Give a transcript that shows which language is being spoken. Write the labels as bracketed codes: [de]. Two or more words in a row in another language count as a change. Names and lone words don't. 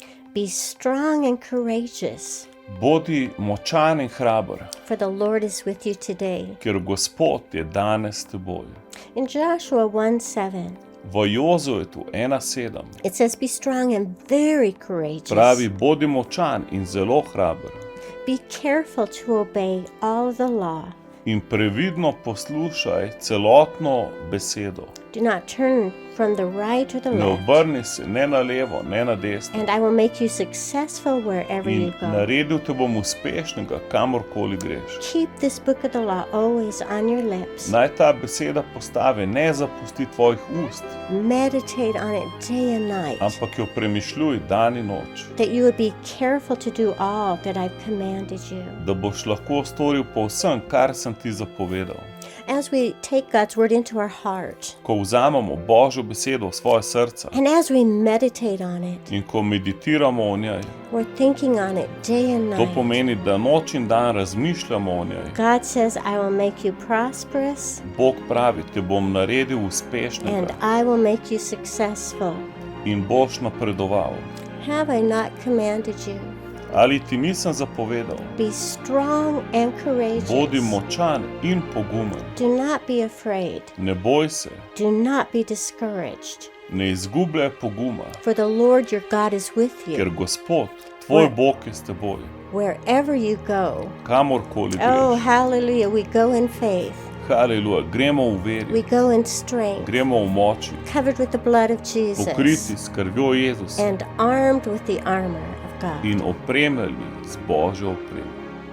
[en] Be strong and courageous, [sl] Bodi močan in hraber, [en] for the Lord is with you today. [sl] ker Gospod je danes s teboj. [en] In Joshua 1:7, [sl] V Jozuetu 1:7 [en] it says, be strong and very courageous. [sl] pravi, bodi močan in zelo hraber [en] Be careful to obey all the law. [sl] in previdno poslušaj celotno besedo. [en] Do not turn from the right or the [sl] Ne [en] left. [sl] obrni se ne na levo, ne na desno. [en] And I will make you successful wherever [sl] In [en] you go. [sl] naredil te bom uspešnega, kamorkoli greš. [en] Keep this book of the law always on your lips. [sl] Naj ta beseda postave ne zapusti tvojih ust, [en] Meditate on it day and night, [sl] ampak jo premišljuj dan in noč, [en] that you would be careful to do all that I've commanded you. [sl] da boš lahko storil povsem, kar sem ti zapovedal. [en] As we take God's word into our heart, [sl] Ko vzamemo Božjo besedo v svoje srce [en] and as we meditate on it, [sl] in ko meditiramo o njej, [en] we're thinking on it day and [sl] to [en] night. [sl] pomeni, da noč in dan razmišljamo o njej. [en] God says, I will make you prosperous [sl] Bog pravi, te bom naredil [en] and [sl] uspešnega [en] I will make you successful. [sl] in boš napredoval. [en] Have I not commanded you? [sl] Ali ti nisem zapovedal? [en] Be strong and courageous. [sl] Bodi močan in pogumen. [en] Do not be afraid. [sl] Ne boj se, [en] Do not be discouraged. [sl] ne izgubljaj poguma, [en] For the Lord your God is with [sl] ker [en] you [sl] Gospod, tvoj Bog je s teboj, [en] wherever you go. [sl] kamorkoli Oh, greš. [en] hallelujah. We go in faith. [sl] Haleluja, gremo v [en] We [sl] veri, [en] go in strength, [sl] gremo v moči, [en] covered with the blood of Jesus [sl] pokriti s krvjo Jezusa [en] and armed with the armor of God. [sl] in opremljeni z Božjo opremo.